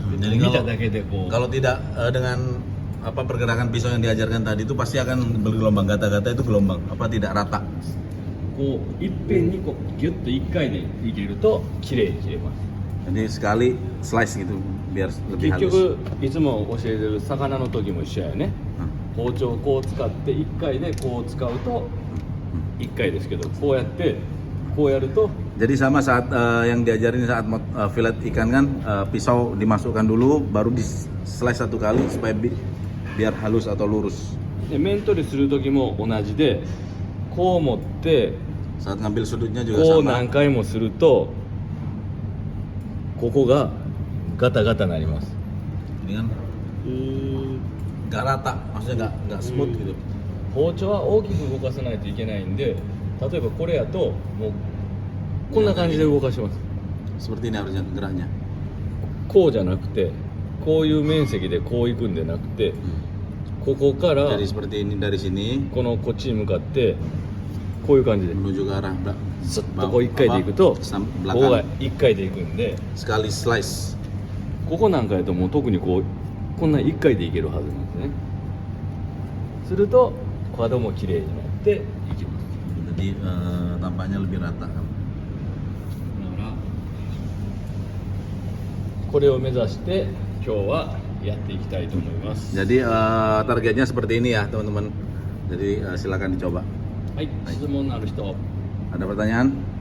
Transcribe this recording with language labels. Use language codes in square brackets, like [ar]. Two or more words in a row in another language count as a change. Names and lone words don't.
[id] Jadi [ja] 見 [id] kalau [ja] ただけでこう [id] kalau tidak dengan pergerakan pisau yang diajarkan tadi itu pasti akan bergelombang, gata-gata itu gelombang, tidak rata. [ja] こういっぺんにこうギュッと1回でいけると綺麗に切れます。 [id] Jadi sekali slice gitu biar lebih [ja] 結 [id] halus. [ja] 局いつも教えてる魚の時も一緒やよね。包丁をこう使って1回でこう使うと1回ですけどこうやってこうやると [id] Jadi sama saat yang diajarin saat fillet ikan kan pisau dimasukkan dulu baru di slice 1 kali supaya biar halus atau lurus. [ja] で面取りする時も同じでこう持って [id] Saat ngambil sudutnya juga [ja] こう [id] sama. [ja] 何回もするとここがガタガタなります。 [id] Ini kan nggak rata, maksudnya nggak smooth gitu. [ja] 包丁は大きく動かさないといけないんで、例えばこれやともうこんな感じで動かします。 [id] Seperti ini harusnya geraknya. [ja] こうじゃなくて、こういう面積でこう行くんでなくて、ここから [id] Jadi seperti ini dari sini [ja] このこっちに向かってこういう感じで [id] menuju ke arah [ja] スッとこう1回で行くと、こ [id] belakang. [ja] こが1回で行くんで、 [id] Sekali slice. [ja] ここなんかやともう特にこうこんな1回でいけるはずなんですね。すると角も綺麗になっていきます。 [id] Jadi tampaknya lebih rata. [ja] だからこれを目指して今日はやっていきたいと思います。 [id] Jadi targetnya seperti ini ya teman-teman. Jadi silakan dicoba. [ja] はい、質問のある人。 [id] Ada pertanyaan?